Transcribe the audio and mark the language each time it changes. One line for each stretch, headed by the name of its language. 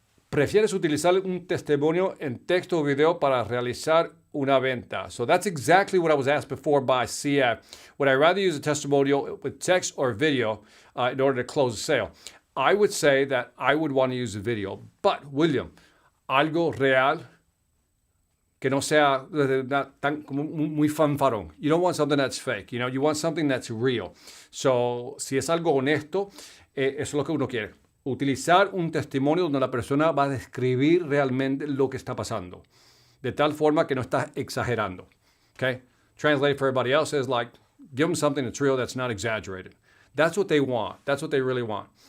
Spanish: ¿Prefieres utilizar un testimonio en texto o video para realizar una venta?
English: So that's exactly what I was asked before by CF. Would I rather use a testimonial with text or video in order to close a sale? I would say that I would want to use a video.
Spanish: But, William, algo real que no sea tan muy fanfarrón.
English: You don't want something that's fake. You want something that's real.
Spanish: So, si es algo honesto, eso es lo que uno quiere. Utilizar un testimonio donde la persona va a describir realmente lo que está pasando. De tal forma que no está exagerando. Okay?
English: Translate for everybody else is like, give them something that's real, that's not exaggerated. That's what they want. That's what they really want.